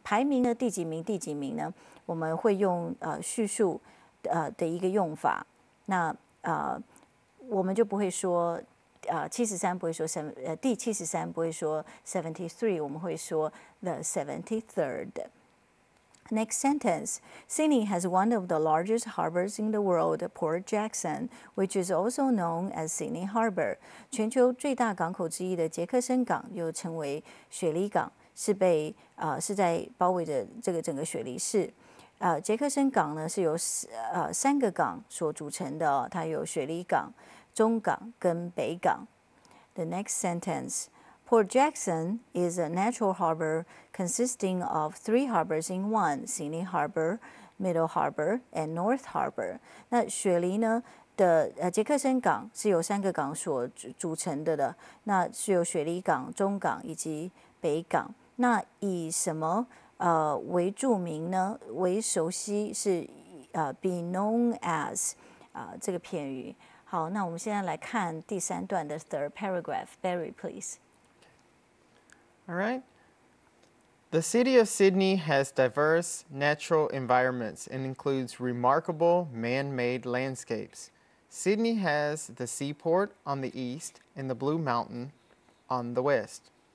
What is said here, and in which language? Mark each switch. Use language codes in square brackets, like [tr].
[zh] 排名的第几名呢？我们会用叙述的一个用法。那我们就不会说73不会说第73不会说 73， 我们会说 the 73rd。 [en] Next sentence. Sydney has one of the largest harbors in the world, Port Jackson, which is also known as Sydney Harbor. [zh] 全球最大港口之一的杰克森港又称为雪梨港，是在包围着这个整个雪梨市。杰克森港呢是由3个港所组成的它有雪梨港、中港跟北港。 [en] The next sentence. Port Jackson is a natural harbor consisting of 3 harbors in one: Sydney Harbor, Middle Harbor, and North Harbor. [zh] 那雪梨呢的杰克森港是由3个港所组成的，那是由雪梨港、中港以及北港。那以什么为著名呢？为熟悉是be known as 这个片语。好，那我们现在来看第3段的 [en] third paragraph. Barry, please. All right. The city of Sydney has diverse natural environments and includes remarkable man-made landscapes. Sydney has the seaport on the east and the Blue Mountain on the west.